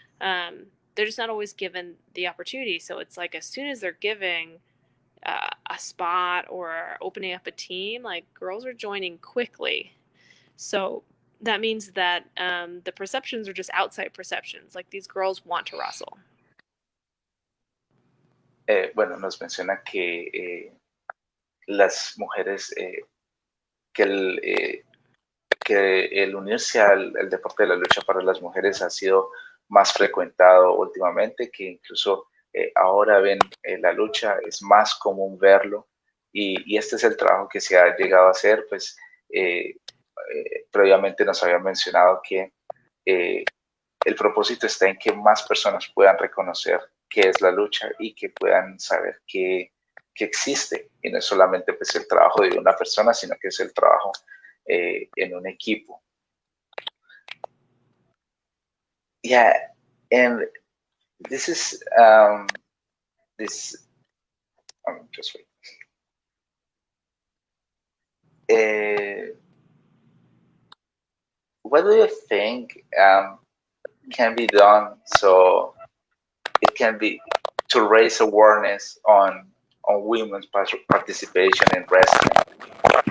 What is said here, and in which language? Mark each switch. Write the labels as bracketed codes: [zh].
[en] They're just not always given the opportunity. So it's like, as soon as they're giving a spot or opening up a team, like, girls are joining quickly. So that means that the perceptions are just outside perceptions. Like, these girls want to wrestle. [es] Bueno, nos menciona que las mujeres, que el unirse al deporte de la lucha para las mujeres ha sido más frecuentado últimamente, que incluso ahora ven la lucha, es más común verlo, y este es el trabajo que se ha llegado a hacer. Pues previamente nos habían mencionado que el propósito está en que más personas puedan reconocer qué es la lucha y que puedan saber que existe, y no es solamente pues el trabajo de una persona, sino que es el trabajo en un equipo. [en] Yeah, and this is just wait. What do you think can be done so it can be to raise awareness on women's participation in wrestling?